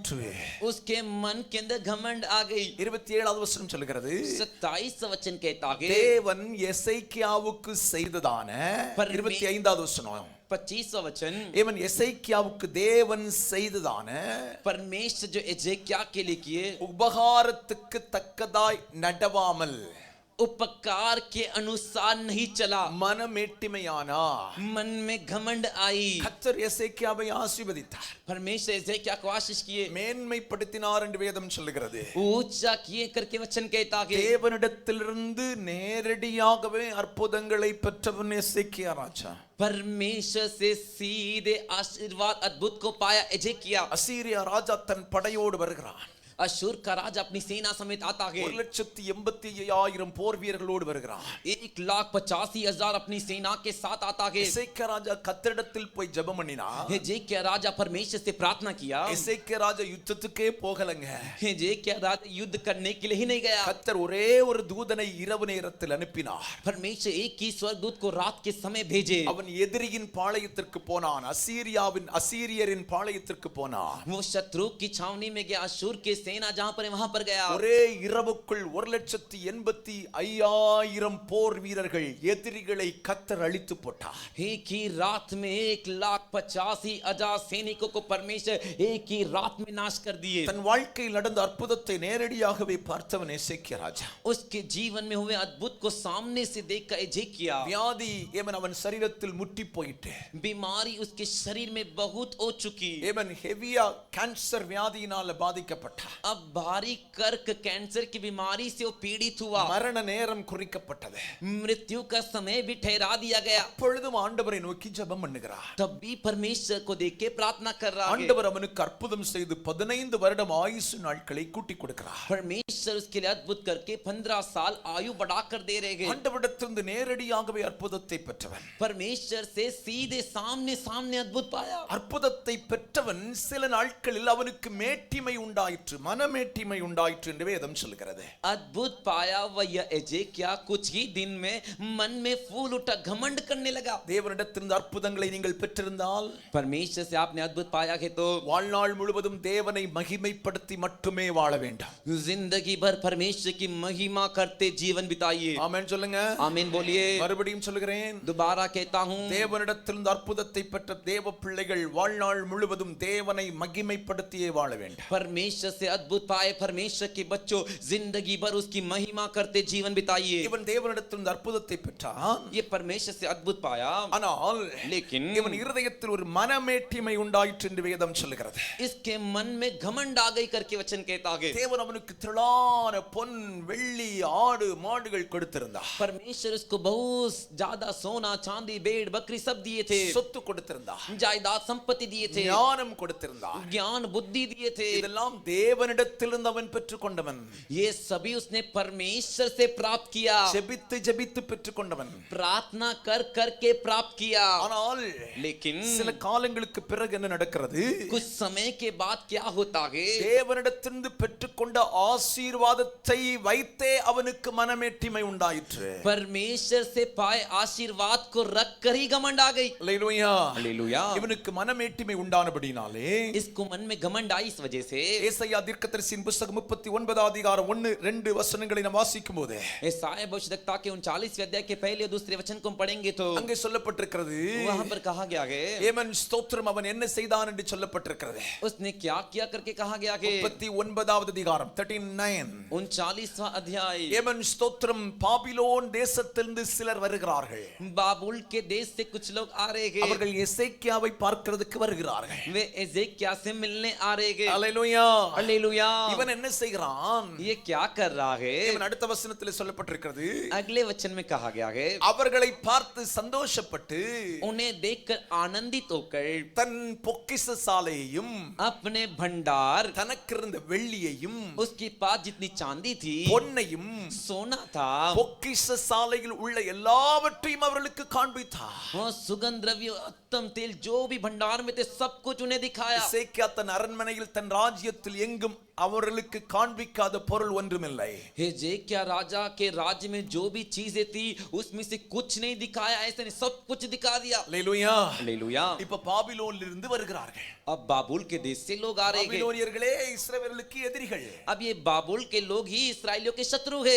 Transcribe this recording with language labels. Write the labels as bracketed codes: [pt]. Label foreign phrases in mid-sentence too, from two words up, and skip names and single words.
[hi] उसके मन के अंदर घमंड आ गई। [ta] 27வது வசனம் சொல்கிறது [hi] 27 वचन कहता है [ta] தேவன் எசேக்கியாவுக்கு செய்ததான 25வது வசனம் [hi] 25वां वचन [ta] இவன் எசேக்கியாவுக்கு தேவன் செய்ததான [hi] परमेश्वर जो एजेकिया के लिए किए [ta] உபகாரத்துக்கு தக்கதாய் நடவாமல் [hi] उपकार के अनुसार नहीं चला [ta] மனமேட்டிமையானா [hi] मन में घमंड आई [ta] கர்த்தர் எசேக்கியாவை ஆசீர்வதித்தார் [hi] परमेश्वर एजेकिया को आशीष किए [ta] மேன்மைப்படுத்தினார் என்று வேதம் சொல்லுகிறது [hi] ऊंचा किए करके वचन कहता है [ta] தேவனிடத்திலிருந்து நேரடியாகவே அற்புதங்களை பெற்றவன் எசேக்கியா ராஜா [hi] परमेश्वर से सीधे आशीर्वाद अद्भुत को पाया एजेकिया [ta] அசீரியா ராஜா தன் படையோடு வருகிறான் [hi] अशूर का राजा अपनी सेना समेत आता है [ta] 1,85,000 போர் வீரர்களோடு வருகிறான் [hi] 1,85,000 अपनी सेना के साथ आता है [ta] எசேக்கியா ராஜா கர்த்தரிடத்தில் போய் ஜெபம் பண்ணினா [hi] एजेकिया राजा परमेश्वर से प्रार्थना किया [ta] எசேக்கியா ராஜா யுத்தத்துக்கே போகலங்க [hi] एजेकिया राजा युद्ध करने के लिए ही नहीं गया [ta] கர்த்தர் ஒரே ஒரு தூதனை இரவு நேரத்தில் அனுப்பினார் [hi] परमेश्वर एक ही स्वर्गदूत को रात के समय भेजे [ta] அவன் எதிரியின் பாளையத்திற்கு போனான் அசீரியரின் பாளையத்திற்கு போனான் [hi] वो शत्रु की छावनी में गया अशूर के सेना जहां पर वहां पर गया [ta] ஒரே இரவுக்குள் 1,85,000 போர் வீரர்கள் எதிரிகளை கர்த்தர் அழித்து போட்டார் [hi] एक ही रात में 1,85,000 सैनिकों को परमेश्वर एक ही रात में नाश कर दिए [ta] தன் வாழ்க்கையில் நடந்த அற்புதத்தை நேரடியாகவே பார்த்தவன் எசேக்கியா ராஜா [hi] उसके जीवन में हुए अद्भुत को सामने से देखकर एजेकिया [ta] வியாதி ஏமன் அவன் சரீரத்தில் முட்டி போயிட்டு [hi] बीमारी उसके शरीर में बहुत हो चुकी [ta] ஏமன் ஹெவியா கேன்சர் வியாதியினால பாதிக்கப்பட்டான் [hi] अब भारी कर्क कैंसर की बीमारी से वो पीड़ित हुआ [ta] மரண நேரம் குறிக்கப்பட்டது [hi] मृत्यु का समय भी ठहरा दिया गया [ta] அப்பொழுதும் ஆண்டவரை நோக்கி ஜெபம் பண்ணுகிறார் [hi] तब भी परमेश्वर को देख के प्रार्थना कर रहा है [ta] ஆண்டவர் அவனுக்கு அற்புதம் செய்து 15 வருடம் ஆயுசு நாட்களை கூட்டி கொடுக்கிறார் [hi] परमेश्वर उसके लिए अद्भुत करके 15 साल आयु बढ़ाकर दे रहे हैं [ta] ஆண்டவரிடத்திலிருந்து நேரடியாகவே அற்புதத்தை பெற்றவன் [hi] परमेश्वर से सीधे सामने सामने अद्भुत पाया [ta] அற்புதத்தை பெற்றவன் சில நாட்களில் அவனுக்கு மேட்டிமை உண்டாயிற்று மனமேட்டிமை உண்டாயிற்று என்று வேதம் சொல்கிறது [hi] अद्भुत पाया वह एजेकिया कुछ ही दिन में मन में फूल उठा घमंड करने लगा [ta] தேவனிடத்திலிருந்து அற்புதங்களை நீங்கள் பெற்றிருந்தால் [hi] परमेश्वर से आपने अद्भुत पाया है तो [ta] வாழ்நாள் முழுவதும் தேவனை மகிமைப்படுத்தி மட்டுமே வாழ வேண்டும் [hi] जिंदगी भर परमेश्वर की महिमा करते जीवन बिताइए [ta] ஆமென் சொல்லுங்க [hi] आमीन बोलिए [ta] மறுபடியும் சொல்லுகிறேன் [hi] दोबारा कहता हूँ [ta] தேவனிடத்திலிருந்து அற்புதத்தை பெற்ற தேவ பிள்ளைகள் வாழ்நாள் முழுவதும் தேவனை மகிமைப்படுத்தியே வாழ வேண்டும் [hi] परमेश्वर से अद्भुत पाए परमेश्वर के बच्चों जिंदगी भर उसकी महिमा करते जीवन बिताइए [ta] இவன் தேவனிடத்திலிருந்து அற்புதத்தை பெற்றான் [hi] ये परमेश्वर से अद्भुत पाया [ta] ஆனால் [hi] लेकिन [ta] இவன் இருதயத்தில் ஒரு மனமேட்டிமை உண்டாயிற்று என்று வேதம் சொல்லுகிறது [hi] इसके मन में घमंड आ गई करके वचन कहता है [ta] தேவன் அவனுக்கு திரளான பொன் வெள்ளி ஆடு மாடுகள் கொடுத்திருந்தார் [hi] परमेश्वर उसको बहुत ज्यादा सोना चांदी भेड़ बकरी सब दिए थे [ta] சொத்து கொடுத்திருந்தார் [hi] जायदाद संपत्ति दिए थे [ta] ஞானம் கொடுத்திருந்தார் [hi] ज्ञान बुद्धि दिए थे [ta] இதெல்லாம் தேவனிடத்திலிருந்து அவன் பெற்றுக்கொண்டவன் [hi] ये सभी उसने परमेश्वर से प्राप्त किया [ta] ஜெபித்து ஜெபித்து பெற்றுக்கொண்டவன் [hi] प्रार्थना कर करके प्राप्त किया [ta] ஆனால் [hi] लेकिन [ta] சில காலங்களுக்கு பிறகு என்ன நடக்கிறது [hi] कुछ समय के बाद क्या होता है [ta] தேவனிடத்திலிருந்து பெற்றுக்கொண்ட ஆசீர்வாதத்தை வைத்தே அவனுக்கு மனமேட்டிமை உண்டாயிற்று [hi] परमेश्वर से पाए आशीर्वाद को रख कर ही घमंड आ गई [ta] அல்லேலூயா [hi] हालेलुया [ta] இவனுக்கு மனமேட்டிமை உண்டானபடினாலே [hi] इसको मन में घमंड आई इस वजह से [ta] ஏசாயா தீர்க்கதரிசியின் புத்தகம் 39 அதிகாரம் 1-2 வசனங்களை நாம் வாசிக்கும்போது [hi] यशायाह भविष्यद्वक्ता के 39वें अध्याय के पहले और दूसरे वचन को हम पढ़ेंगे तो [ta] அங்கே சொல்லப்பட்டிருக்கிறது [hi] वहां पर कहा गया है [ta] ஏமன் ஸ்தோத்திரம் அவன் என்ன செய்தான் என்று சொல்லப்பட்டிருக்கிறது [hi] उसने क्या किया करके कहा गया है [ta] 39வது அதிகாரம் 39 [hi] 39वां अध्याय [ta] ஏமன் ஸ்தோத்திரம் பாபிலோன் தேசத்திலிருந்து சிலர் வருகிறார்கள் [hi] बाबुल के देश से कुछ लोग आ रहे हैं [ta] அவர்கள் எசேக்கியாவை பார்க்கிறதுக்கு வருகிறார்கள் [hi] वे एजेकिया से मिलने आ रहे हैं [ta] அல்லேலூயா [hi] हालेलुया [ta] இவன் என்ன செய்கிறான் [hi] ये क्या कर रहा है [ta] இவன் அடுத்த வசனத்தில் சொல்லப்பட்டிருக்கிறது [hi] अगले वचन में कहा गया है [ta] அவர்களை பார்த்து சந்தோஷப்பட்டு [hi] उन्हें देखकर आनंदित होकर [ta] தன் பொக்கிஷ சாலையையும் [hi] अपने भंडार [ta] தனக்கு இருந்த வெள்ளியையும் [hi] उसके पास जितनी चांदी थी [ta] பொன்னையும் [hi] सोना था [ta] பொக்கிஷ சாலையில் உள்ள எல்லாவற்றையும் அவர்களுக்கு காண்பித்தார் [hi] वो सुगंध द्रव्य उत्तम तेल जो भी भंडार में थे सब कुछ उन्हें दिखाया [ta] எசேக்கியா தன் அரண்மனையில் தன் ராஜ்யத்தில் எங்கும் அவர்களுக்கு காண்பிக்காத பொருள் ஒன்றுமில்லை. [hi] हिजकिय्याह राजा के राज्य में जो भी चीजें थी उसमें से कुछ नहीं दिखाया, ऐसे नहीं सब कुछ दिखा दिया. [ta] அல்லேலூயா. [hi] हालेलुया. [ta] இப்ப பாபிலோனில் இருந்து வருகிறார்கள். [hi] अब बाबुल के देश से लोग आ रहे हैं. [ta] பாபிலோனியர்களே இஸ்ரவேலுக்கு எதிரிகள். [hi] अब ये बाबुल के लोग ही इस्राएलियों के शत्रु है.